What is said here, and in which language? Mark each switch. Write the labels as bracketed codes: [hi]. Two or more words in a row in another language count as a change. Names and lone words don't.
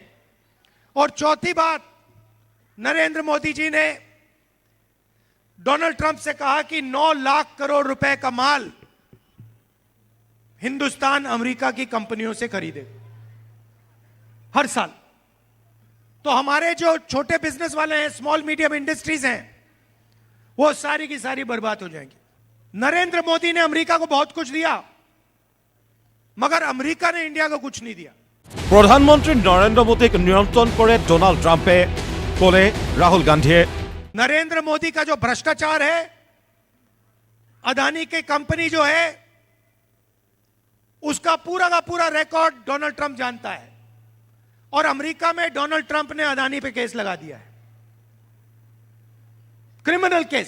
[hi] और चौथी बात, नरेंद्र मोदी जी ने डोनाल्ड ट्रंप से कहा कि 9 लाख करोड़ रुपए का माल हिंदुस्तान अमेरिका की कंपनियों से खरीदे हर साल। तो हमारे जो छोटे बिजनेस वाले हैं, [en] small medium industries [hi] हैं, वो सारी की सारी बर्बाद हो जाएंगी। नरेंद्र मोदी ने अमेरिका को बहुत कुछ दिया, मगर अमेरिका ने इंडिया को कुछ नहीं दिया। [as] প্ৰধানমন্ত্ৰী নৰেন্দ্ৰ মোদীক নিয়ন্ত্ৰণ কৰে ডোনাল্ড ট্ৰাম্পে, ক'লে ৰাহুল গান্ধীয়ে। [hi] नरेंद्र मोदी का जो भ्रष्टाचार है, अदानी की कंपनी जो है, उसका पूरा का पूरा रिकॉर्ड डोनाल्ड ट्रंप जानता है। और अमेरिका में डोनाल्ड ट्रंप ने अदानी पे केस लगा दिया है, [en] criminal case.